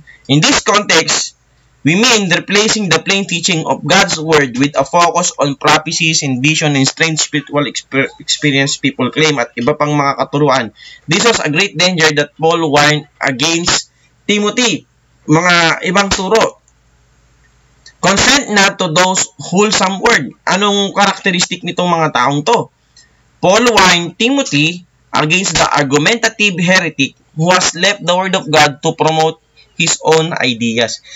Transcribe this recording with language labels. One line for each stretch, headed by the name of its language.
English: In this context, we mean replacing the plain teaching of God's word with a focus on prophecies and vision and strange spiritual experience people claim
Filipino: at iba pang mga katuruan.
English: This was a great danger that Paul warned against Timothy.
Filipino: Mga ibang turo.
English: Consent not to those wholesome word.
Filipino: Anong karakteristik nitong mga taong to?
English: Paul warned Timothy against the argumentative heretic who has left the word of God to promote his own ideas.